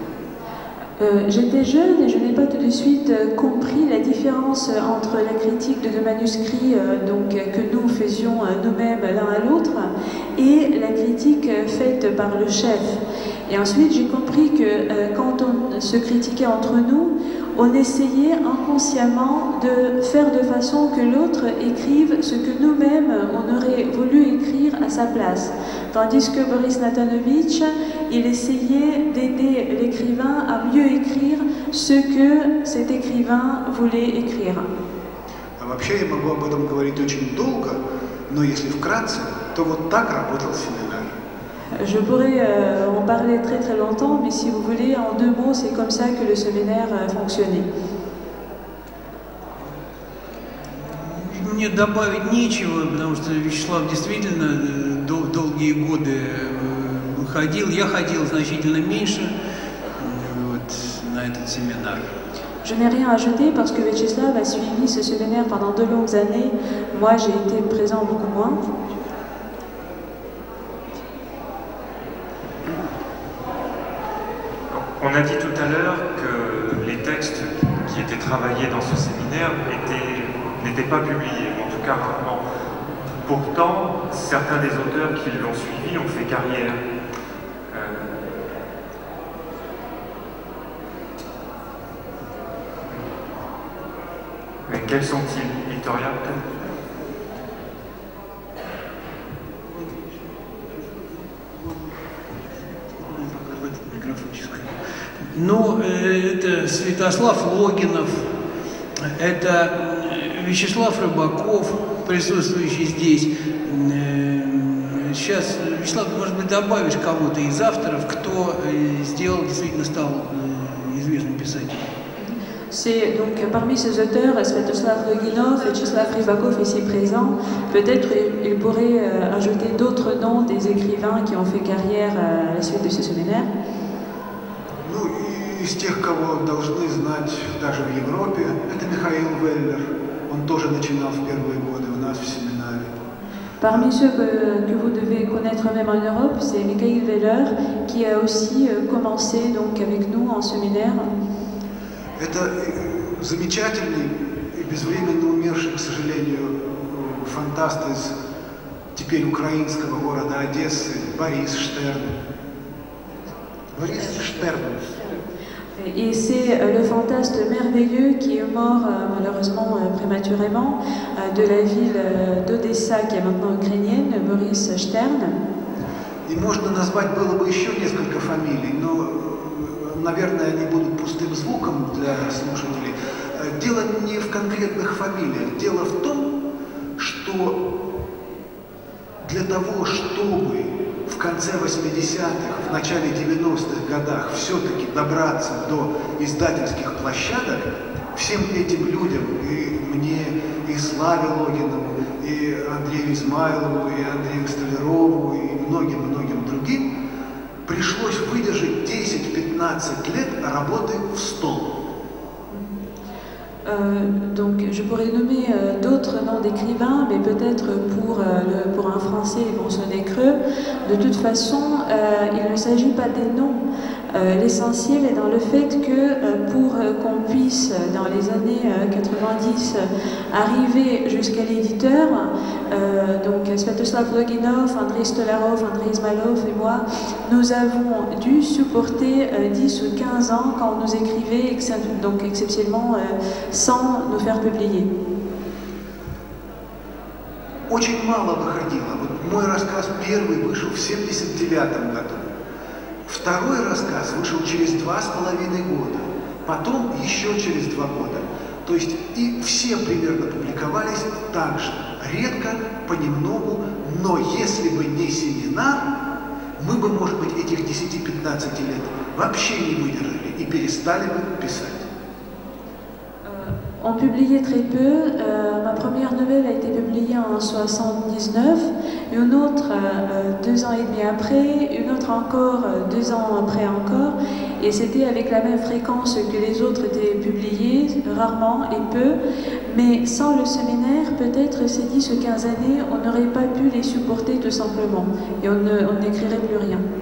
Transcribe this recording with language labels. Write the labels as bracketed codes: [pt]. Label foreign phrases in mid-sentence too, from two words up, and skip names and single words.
[fr] J'étais jeune et je n'ai pas tout de suite compris la différence entre la critique de deux manuscrits que nous faisions nous-mêmes l'un à l'autre et la critique faite par le chef. Et ensuite j'ai compris que quand on se critiquait entre nous, on essayait inconsciemment de faire de façon que l'autre écrive ce que nous-mêmes on aurait voulu écrire à sa place. Tandis que Boris Natanovich, il essayait d'aider l'écrivain à mieux écrire ce que cet écrivain voulait écrire. [ru] Вообще я могу об этом говорить очень долго, но если вкратце, то вот так работал семинар. [fr] Je pourrais en parler très très longtemps, mais si vous voulez, en deux mots, c'est comme ça que le séminaire fonctionnait. [ru] Мне добавить нечего, потому что Вячеслав действительно долгие годы ходил. Я ходил значительно меньше на этот séminaire. [fr] Je n'ai rien ajouté parce que Vyacheslav a suivi ce séminaire pendant de longues années. Moi, j'ai été présent beaucoup moins. On a dit tout à l'heure que les textes qui étaient travaillés dans ce séminaire n'étaient pas publiés, en tout cas rarement. Pourtant, certains des auteurs qui l'ont suivi ont fait carrière. Mais quels sont-ils, Victoria, peut-être ? [ru] Ну, это Святослав Логинов, это Вячеслав Рыбаков, присутствующий здесь. Сейчас, Вячеслав, может быть, добавишь кого-то из авторов, кто действительно стал известным писателем. [fr] C'est donc parmi ces auteurs, Svetoslav Loginov, Vyacheslav Rybakov ici présent, peut-être il pourrait ajouter d'autres noms des écrivains qui ont fait carrière à la suite de ce séminaire. [ru] Ну, из тех, кого должны знать даже в Европе, это Михаил Веллер. Он тоже начинал в первые годы у нас в семинаре. [fr] Parmi ceux que vous devez connaître même en Europe, c'est Mikhail Veller qui a aussi commencé donc avec nous en séminaire. [ru] Это замечательный и безвременно умерший, к сожалению, фантаст из теперь украинского города Одессы Борис Штерн. Борис Штерн. [fr] Et c'est le fantasque merveilleux qui est mort malheureusement prématurément de la ville d'Odessa qui est maintenant ukrainienne, Boris Stern. [ru] И можно назвать было бы еще несколько фамилий, но, наверное, они будут пустым звуком для слушателей. дело не в конкретных фамилиях. Дело в том, что для того, чтобы в конце 80-х, в начале 90-х годах все-таки добраться до издательских площадок, всем этим людям, и мне, и Славе Логинову, и Андрею Измайлову, и Андрею Столярову, и многим-многим другим, пришлось выдержать 10-15 лет работы в стол. [fr] Donc je pourrais nommer d'autres noms d'écrivains, mais peut-être pour un Français ils vont sonner creux. De toute façon, il ne s'agit pas des noms. L'essentiel est dans le fait que pour qu'on puisse, dans les années 90, arriver jusqu'à l'éditeur, donc Svetoslav Loginov, Andrei Stolarov, Andrei Izmailov et moi, nous avons dû supporter 10 ou 15 ans quand on nous écrivait, donc exceptionnellement, sans nous faire publier. [ru] Очень мало выходило. Вот мой рассказ первый вышел в 79 году. Второй рассказ вышел через 2,5 года, потом еще через 2 года. То есть и все примерно публиковались так же, редко, понемногу, но если бы не семинар, мы бы, может быть, этих 10-15 лет вообще не выдержали и перестали бы писать. [fr] On publiait très peu. Ma première nouvelle a été publiée en 79, une autre 2 ans et demi après, une autre encore 2 ans après encore, et c'était avec la même fréquence que les autres étaient publiées, rarement et peu, mais sans le séminaire, peut-être ces 10 ou 15 années, on n'aurait pas pu les supporter tout simplement, et on n'écrirait plus rien.